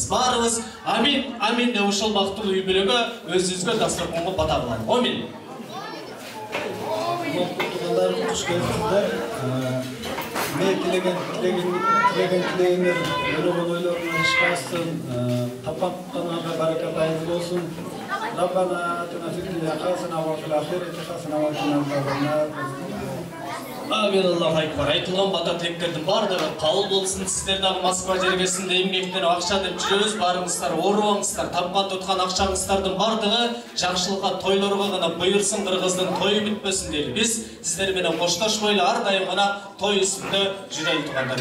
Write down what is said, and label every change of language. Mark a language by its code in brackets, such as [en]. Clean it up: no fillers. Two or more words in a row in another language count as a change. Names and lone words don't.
[ky] Баарыбыз амин, амин деп ушул бактылуу үй бүлөгө өзүбүзгө дасторконго бата кылалы. Амин. Куттугандар, куш келипсиздер. Мен тілегендер ойлогон ойлорунан ишке ашсын, тапканга баракат айыз болсун. [ar] ربنا آتنا في الدنيا حسنة وفي الآخرة حسنة وقنا عذاب النار. آمين، الله أكبر. [ky] Айтылган бата тилектердин баардыгы кабыл болсун. Сиздер дагы Москва жергесинде эмгектенип акча деп жүрөбүз. Барыңыздар, оорубаңыздар, тапкан туткан акчаңыздардын баардыгы жакшылыкка, тойлорго гана буйурсун, кыргыздын тою бүтпөсүн дейли. Биз сиздер менен коштошпойлу ар дайым гана той үстүндө жүрөлү туугандар.